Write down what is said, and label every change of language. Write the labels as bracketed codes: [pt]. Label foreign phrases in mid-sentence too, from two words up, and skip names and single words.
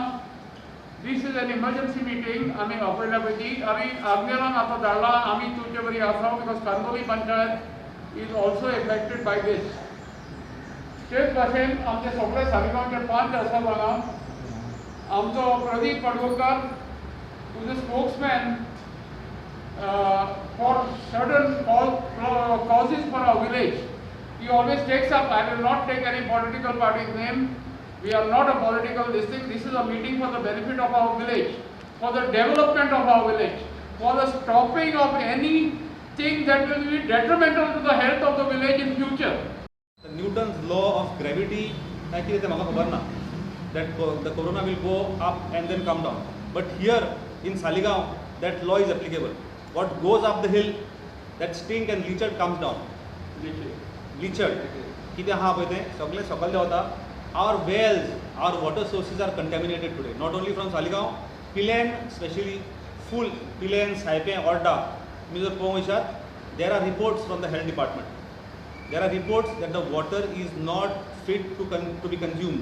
[en] this is an emergency meeting [kok] आमी आपयल्या पैकी आमी आग्नेलान आतां धाडला आमी तुमचे बरी आसा [en] because Candolim panchayat is also affected by this. [kok] तेच भाशेन आमचे सगळे सालिगांवचे पंच आसा हांगा आमचो प्रदीप पडवळकर [en] to the spokesman for certain causes for our village. He always takes up, I will not take any political party's name. We are not a political district. This is a meeting for the benefit of our village. for the development of our village, for the stopping of anything that will be detrimental to the health of the village in future. The Newton's law of gravity, [kok] काय कितें तें म्हाका खबर ना, [en] that the corona will go up and then come down. But here in Saligaon, that law is applicable. What goes up the hill, that stink and leachate comes down. Leachate. [kok] कितें आहा पळय तें सगळें सकयल देंवता. [en] Our wells, our water sources are contaminated today. Not only from Saligaon, Pilen, especially full Pilen, Saipen, Orda. Mr. Pongishar, there are reports from the health department. There are reports that the water is not fit to be consumed.